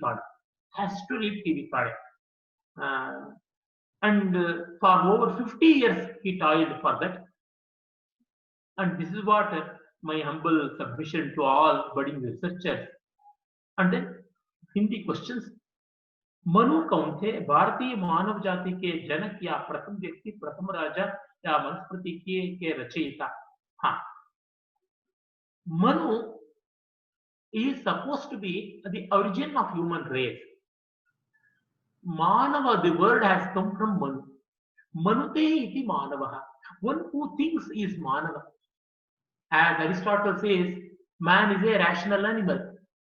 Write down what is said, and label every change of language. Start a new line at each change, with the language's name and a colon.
English: Karne, has to read P.V. Karne. And for over 50 years he toiled for that. And this is what my humble submission to all budding researchers. And then Hindi questions.
Hindi: Manu कौन थे? भारतीय मानव जाति के जनक या प्रथम व्यक्ति, प्रथम राजा या मनुस्मृति के रचयिता?
English: हाँ, Manu is supposed to be the origin of human race. Manava, the word has come from Manu.
Sanskrit: Manute iti manavaha.
English: One who thinks is manava. As Aristotle says, man is a rational animal.